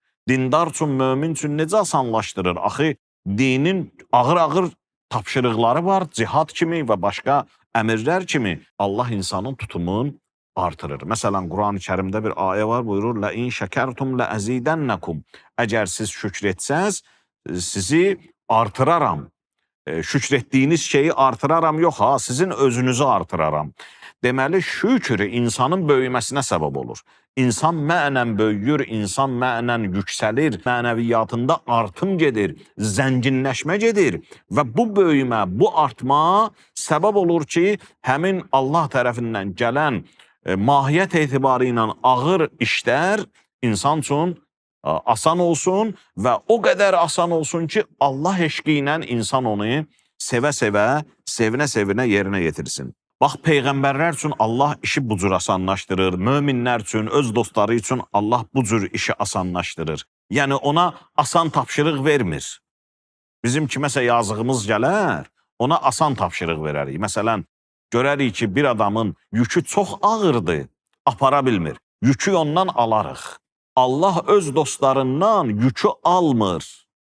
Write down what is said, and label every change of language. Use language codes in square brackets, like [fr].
[az] Dindar üçün, mömin üçün necə asanlaşdırır? Axı, dinin ağır-ağır tapşırıqları var, cihad kimi və başqa əmirlər kimi Allah insanın tutumunu artırır. Məsələn, Quran-ı Kərimdə bir ayə var, buyurur, [ar] لَاِنْ شَكَرْتُمْ لَأَزِيدَنَّكُمْ [az] Əgər siz şükr etsəz, sizi artıraram. Şükr etdiyiniz şeyi artıraram, yox ha, sizin özünüzü artıraram. Deməli, şükür insanın böyüməsinə səbəb olur. İnsan mənən böyüyür, insan mənən yüksəlir, mənəviyyatında artım gedir, zənginləşmə gedir və bu böyümə, bu artma səbəb olur ki, həmin Allah tərəfindən gələn mahiyyət etibarı ilə ağır işlər insan üçün asan olsun və o qədər asan olsun ki, Allah eşqi ilə insan onu sevə-sevə, sevinə-sevinə yerinə yetirsin. Bax, Peyğəmbərlər üçün Allah işi bu cür asanlaşdırır, möminlər üçün, öz dostları üçün Allah bu cür işi asanlaşdırır. Yəni, ona asan tapşırıq vermir. Bizim kiməsə yazığımız gələr, ona asan tapşırıq verərik. Məsələn, görərik ki, bir adamın yükü çox ağırdır, apara bilmir. Yükü ondan alarıq. Allah öz dostlarından yükü almır.